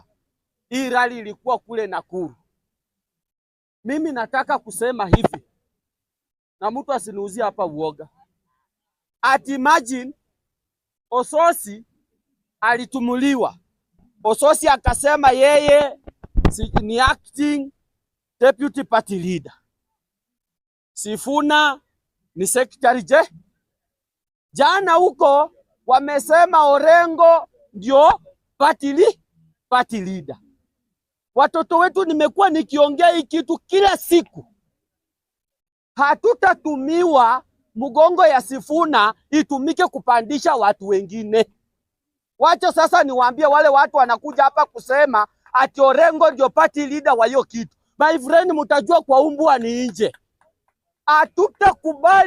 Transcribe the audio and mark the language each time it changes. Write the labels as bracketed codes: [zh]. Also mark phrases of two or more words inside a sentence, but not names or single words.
[sw] Hii rally ilikuwa kule Nakuru. Mimi nataka kusema hivi, na mtu asiniuzie hapa uoga. Imagine Ososi alitumuliwa. Ososi akasema yeye ni [en] acting deputy party leader. [sw] Sifuna ni secretary jana huko wamesema Orengo ndio [en] party leader. [sw] Watoto wetu, nimekuwa nikiongea hii kitu kila siku. Hatutatumiwa mgongo ya Sifuna itumike kupandisha watu wengine. Wacha sasa niwaambie wale watu wanakuja hapa kusema ati Orengo ndio [en] party leader [sw] wa hiyo kitu. [en] My friend, [sw] mtajua kwa umbwa ni nje. Hatutakubali